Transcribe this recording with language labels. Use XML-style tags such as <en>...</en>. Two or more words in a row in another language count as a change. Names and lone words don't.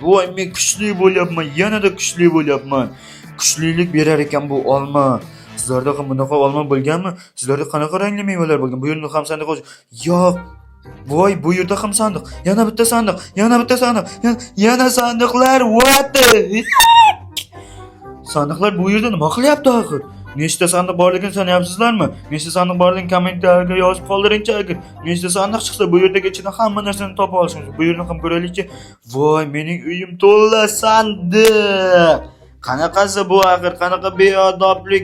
<uz>Voy, men kuchli bo'lyapman, yanada kuchli bo'lyapman. Kuchlilik berar ekan bu olma. Sizlarda ham bunaqa olma bo'lganmi? Sizlarda qanaqa rangli mevalar bo'lgan? Bu yerda ham sandiq yo'q. Voy, bu yerda ham sandiq. Yana bitta sandiq. Yana sandiqlar.</uz> <en>What the heck?</en> <uz>Sandiqlar bu yerda nima qilyapti axir? Nechta sandiq borligini sanayapsizlarmi? Nechta sandiq borligini kommentariyga yozib qoldiringchi agar. Nechta sandiq chiqsa bu yerdagi ichidan hamma narsani topa olishimiz. Bu yerni ham ko'raylikchi. Voy, mening uyim to'la sandiq. Qanaqasi bu axir? Qanaqa beodoblik?</uz>